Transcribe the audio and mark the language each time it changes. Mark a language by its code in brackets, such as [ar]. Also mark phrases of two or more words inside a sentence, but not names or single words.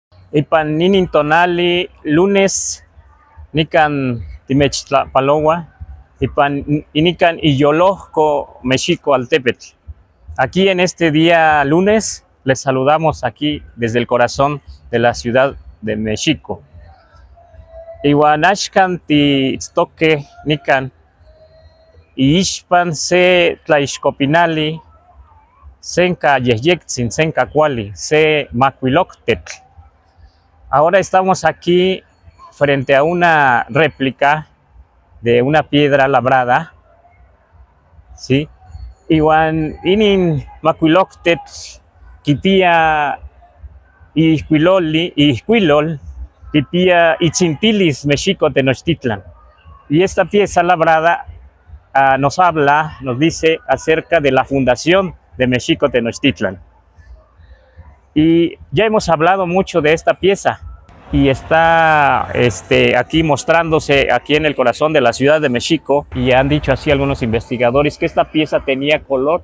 [nah] Ipan ninin tonali lunes nikan Timechtlapaloa, ipan inikan Iyolojco, México Altepetl. [es] Aquí en este día lunes les saludamos aquí desde el corazón de la ciudad de México. [nah] Iwanashkan titztoque nikan iixpan se tlaixcopinali senka yehyektzin, senka kuali, se macuiloctetl. [es] Ahora estamos aquí frente a una réplica de una piedra labrada, ¿sí? [nah] Iwan inin macuiloctetl kipia ihcuilol, kipia itzintilis México Tenochtitlan. [es] Y esta pieza labrada nos habla, nos dice acerca de la fundación de México Tenochtitlan. Y ya hemos hablado mucho de esta pieza y está aquí mostrándose aquí en el corazón de la ciudad de México, y han dicho así algunos investigadores que esta pieza tenía color.